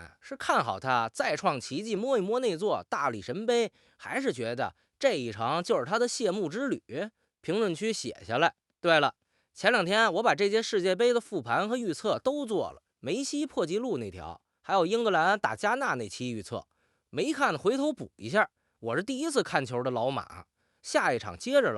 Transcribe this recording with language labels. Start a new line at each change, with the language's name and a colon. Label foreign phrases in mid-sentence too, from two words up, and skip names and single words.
Chinese: 是看好他再創奇蹟，摸一摸那座大力神杯，還是覺得這一場就是他的謝幕之旅？評論區寫下來。對了，前2天我把這屆世界杯的復盤和預測都做了，梅西破紀錄那條，還有英格蘭打加納那期預測，沒看的回頭補一下。我是第一次看球的老馬，下一場接着唠。